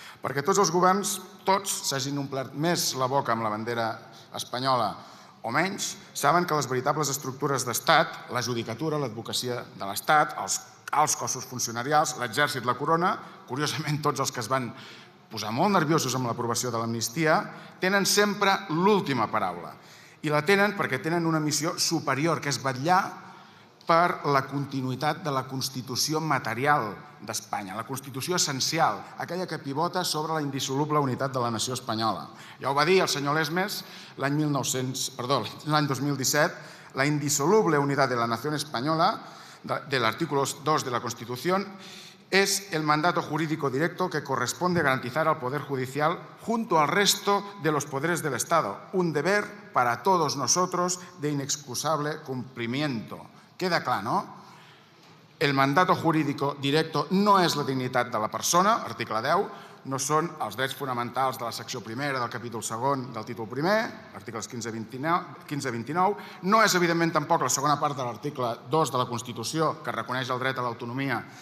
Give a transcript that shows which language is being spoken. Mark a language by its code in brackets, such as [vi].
[ca] perquè tots els governs, tots, s'hagin omplert més la boca amb la bandera espanyola o menys, saben que les veritables estructures d'estat, la judicatura, l'advocacia de l'Estat, els alts cossos funcionarials, l'exèrcit, la corona, curiosament tots els que es van posar molt nerviosos amb l'aprovació de l'amnistia, tenen sempre l'última paraula. I la tenen perquè tenen una missió superior, que és vetllar per la continuïtat de la Constitució material d'Espanya, la Constitució essencial, aquella que pivota sobre la indissoluble unitat de la nació espanyola. Ja ho va dir el senyor Lesmes l'any 2017, [es] la indisoluble unidad de la nación española, del artículo 2 de la Constitución, es el mandato jurídico directo que corresponde garantizar al Poder Judicial junto al resto de los poderes del Estado, un deber para todos nosotros de inexcusable cumplimiento. [ca] Queda clar, no? [es] El mandato jurídico directo [ca] no és la dignitat de la persona, article 10, no són els drets fonamentals de la secció primera, del capítol segon, del títol primer, articles 15-29, no és, evidentment, tampoc la segona part de l'article 2 de la Constitució, que reconeix el dret a l'autonomia